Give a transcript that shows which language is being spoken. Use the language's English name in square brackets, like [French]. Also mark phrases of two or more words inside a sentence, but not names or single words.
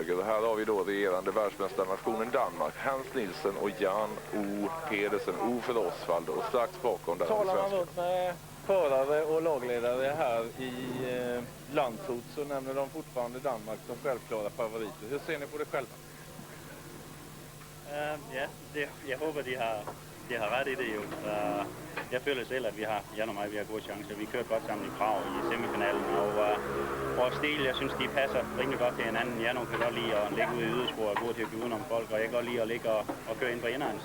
[Swedish] Och här har vi då regerande världsmästarnationen Danmark, Hans Nielsen och Jan O. Pedersen, O för Osvald, och strax bakom där talar man runt med förare och lagledare här i Landshut, så nämner de fortfarande Danmark som självklara favoriter. Hur ser ni på det själva? [Danish] Jeg håber, de har ret i det jo. Jeg føler selv, at Jan og mig, vi har gode chancer. Vi kørte godt sammen i Prag i semifinalen, og vores stil, jeg synes, de passer rimelig godt til hinanden. Jan kan godt lide at ligge ude i yderspor og gå til at give udenom folk, og jeg kan godt lide at ligge og køre ind på inderen.